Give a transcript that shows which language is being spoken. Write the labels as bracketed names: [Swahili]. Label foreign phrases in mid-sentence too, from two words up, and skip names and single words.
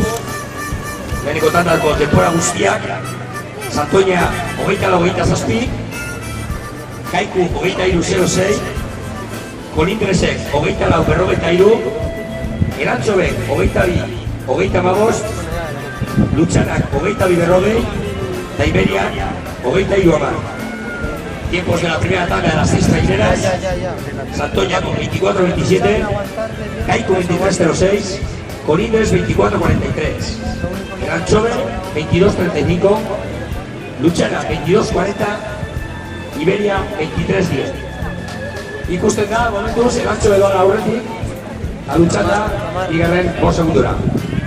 [Basque] Leheniko tandako tempora guztiak. Santoña 24-27, Kaiku 23-06, Colindresek 24-43, Elantxobek 22-25, Lutxanak 22-40, eta Iberiak 23-10. [Spanish] Tiempos de la primera tabla de las 6 traineras. Santoña con 24-27, Kaiku 23-06, Colindres 24-43, Elantxobe 22-35, Lutxana 22-40, Iberia 23-10. [Basque] Ikusten da, momentuz, Elantxobe doa aurretik, Lutxana, bigarren 5 segundura.